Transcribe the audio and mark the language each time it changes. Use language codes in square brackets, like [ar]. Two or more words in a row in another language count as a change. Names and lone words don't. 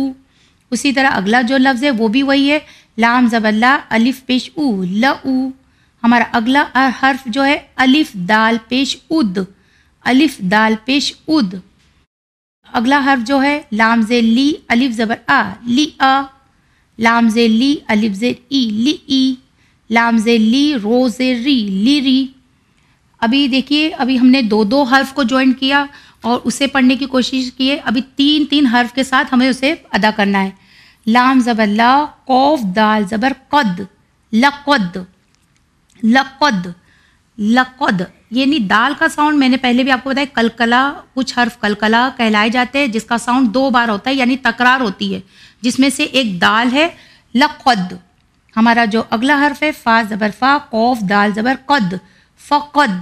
[ur] اسی طرح اگلا جو لفظ ہے وہ بھی وہی ہے، لام زبر لا، الف پیش او، لؤ. ہمارا اگلا حرف جو ہے الف دال پیش اد، الف دال پیش اد. اگلا حرف جو ہے لام زیر لی، الف زبر آ، لی آ. لام زیر لی، الف زیر ای، لی ای. لام زیر لی، رو زیر ری، لی ری. ابھی دیکھیے ابھی ہم نے دو حرف کو جوائن کیا اور اسے پڑھنے کی کوشش کی ہے. ابھی تین حرف کے ساتھ ہمیں اسے ادا کرنا ہے. لام زبر لا، قوف دال زبر قد، لقد، لقد، لقد. یعنی دال کا ساؤنڈ میں نے پہلے بھی آپ کو بتایا، کلکلا. کچھ حرف کلکلا کہلائے جاتے ہیں جس کا ساؤنڈ 2 بار ہوتا ہے، یعنی تکرار ہوتی ہے، جس میں سے ایک دال ہے لقد. ہمارا جو اگلا حرف ہے فا زبر فا، قوف دال زبر قد، فقد.